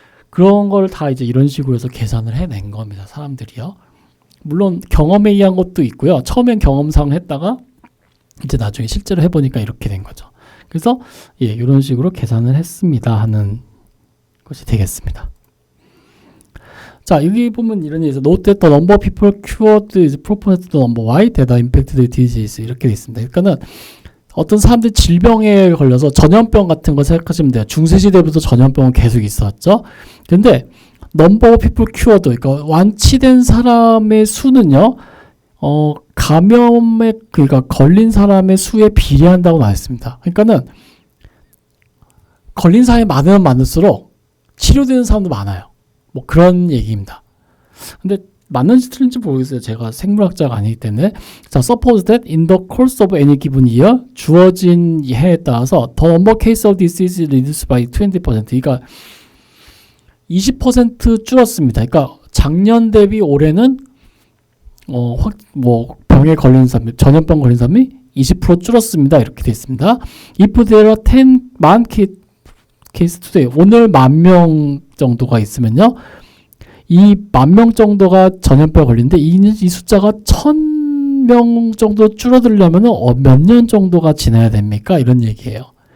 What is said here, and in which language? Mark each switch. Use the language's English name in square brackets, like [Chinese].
[Korean] 그런 걸 다 이제 이런 식으로 해서 계산을 해낸 겁니다. 사람들이요. 물론 경험에 의한 것도 있고요. 처음엔 경험상 했다가 이제 나중에 실제로 해보니까 이렇게 된 거죠. 그래서 예, 이런 식으로 계산을 했습니다 하는 것이 되겠습니다. 자, 여기 보면 이런 얘기 있어요. [English] Note that the number of people cured is proportional to the number Y that are infected with disease. [Korean] 이렇게 돼 있습니다. 그러니까는 어떤 사람들이 질병에 걸려서 전염병 같은 거 생각하시면 돼요. 중세시대부터 전염병은 계속 있었죠. 근데 [English] number of people cured, [Korean] 그러니까 완치된 사람의 수는요, 감염에, 그러니까 걸린 사람의 수에 비례한다고 나왔습니다. 그러니까는 걸린 사람이 많으면 많을수록 치료되는 사람도 많아요. 뭐 그런 얘기입니다. 근데 맞는지 틀린지 모르겠어요. 제가 생물학자가 아니기 때문에. [English] 자, suppose that in the course of any given year, [Korean] 주어진 해에 따라서 [English] the number of cases of disease is reduced by 20%. [Korean] 그러니까 20% 줄었습니다. 그러니까 작년 대비 올해는 뭐 병에 걸린 사람, 전염병 걸린 사람이 20% 줄었습니다. 이렇게 되어 있습니다. [English] If there are [Korean] 10만 케이스 [English] today, [Korean] 오늘 10,000명 정도가 있으면요, 이 10,000명 정도가 전염병에 걸리는데 이 숫자가 1,000명 정도 줄어들려면 몇 년 정도가 지나야 됩니까? 이런 얘기예요.